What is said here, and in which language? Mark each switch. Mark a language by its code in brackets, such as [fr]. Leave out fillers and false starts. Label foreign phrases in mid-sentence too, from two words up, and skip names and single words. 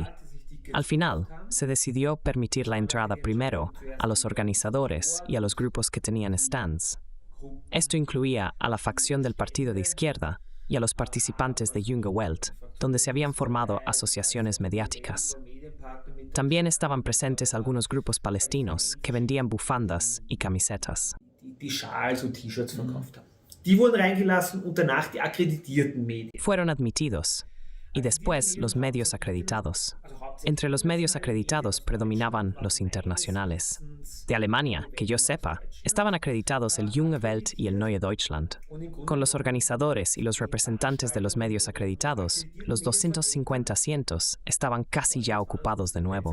[es] Al final, se decidió permitir la entrada primero a los organizadores y a los grupos que tenían stands. Esto incluía a la facción del partido de izquierda y a los participantes de Junge Welt, donde se habían formado asociaciones mediáticas. También estaban presentes algunos grupos palestinos que vendían bufandas y camisetas. [de] Die Schals und T-Shirts verkauft haben. Die wurden reingelassen und danach die akkreditierten Medien. [es] Fueron admitidos, y después los medios acreditados. Entre los medios acreditados predominaban los internacionales. De Alemania, que yo sepa, estaban acreditados el Junge Welt y el Neue Deutschland. Con los organizadores y los representantes de los medios acreditados, los 250 asientos estaban casi ya ocupados de nuevo.